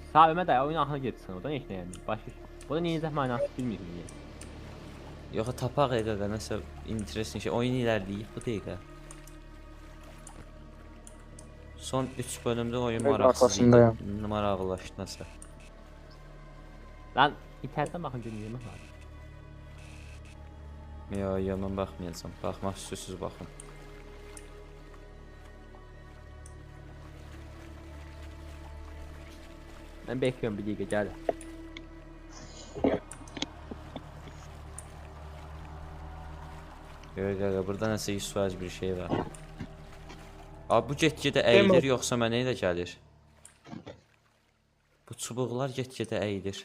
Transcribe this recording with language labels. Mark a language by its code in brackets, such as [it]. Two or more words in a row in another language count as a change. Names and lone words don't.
[az] Sağ ömə də oyun axına getsin oradan heç nə yəni. Başqa. Bu da necə mənası bilmirəm yəni. Yox, tapaq qaqa nəsə interesting şey. Oyun irəliləyib bu dəqiqə. Son 3 bölümdə oyun Öz maraqsız idi. arxasındayam. Maraqlaşdı nəsə. [tr] Lan internetten bakın görüyorum lazım. [az] Yo, mən baxmayacağam. Baxmaq istəyirsiniz baxın. [tr] Ben bekliyorum bir dakika gel. [az] Yox, qaqa, burada nəsə 100% bir şey var. Abi bu get-gedə əyilir yoxsa mənə elə gəlir? Bu çubuqlar get-gedə əyilir.